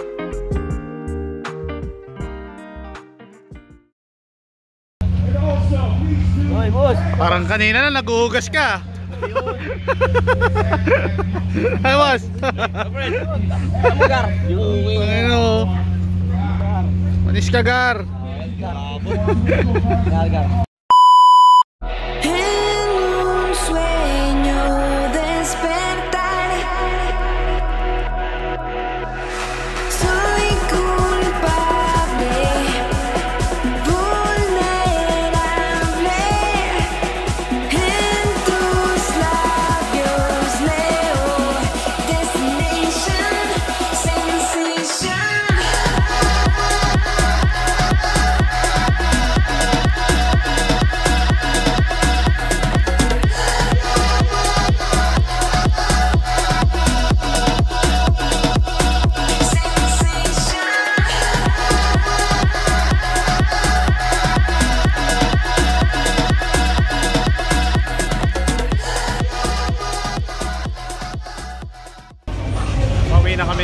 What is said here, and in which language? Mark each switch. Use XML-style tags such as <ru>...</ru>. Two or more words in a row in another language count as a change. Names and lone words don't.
<tl>Hoy, boss! Parang kanina na naghuhugas ka. Ay, boss. Amugar! Yung Ano? Manis ka, Gar. Gar.</tl> <es>En un sueño despertar, soy culpable, vulnerable, en tus labios leo</es> <en>destination, sensation.</en> <tl>Pauwi na kami.</tl>